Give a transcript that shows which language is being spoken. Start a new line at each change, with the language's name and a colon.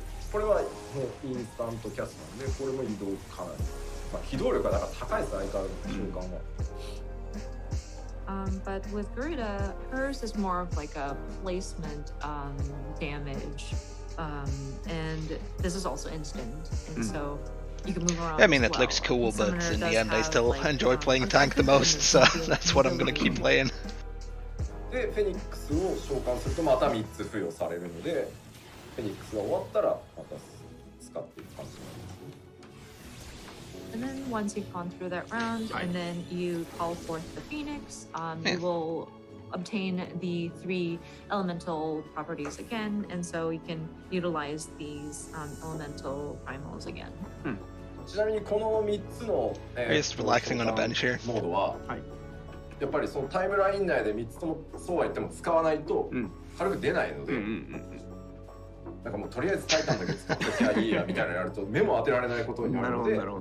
Japanese: これはもうインスタントキャストなんで、これも移動かなり。機動力がだから高いです、相変わらず瞬間は。
English: But with Garuda, hers is more of like a placement damage, and this is also instant, and so you can move around. I mean, it looks cool, but in the end, I still enjoy playing tank the most, so that's what I'm gonna keep playing.
Japanese: で、フェニックスを召喚するとまた3つ付与されるので、フェニックスが終わったらまた使っていく感じになります。
English: And then once you've gone through that round, and then you call forth the Phoenix, you will obtain the 3 elemental properties again, and so you can utilize these elemental primals again.
Japanese: ちなみにこの3つの、
English: Just relaxing on a bench here.
Japanese: モードは、やっぱりそのタイムライン内で3つともそうは言っても使わないと軽く出ないので、なんかもうとりあえずタイタンだけ使ってきゃいいやみたいなのやると目も当てられないことになるので。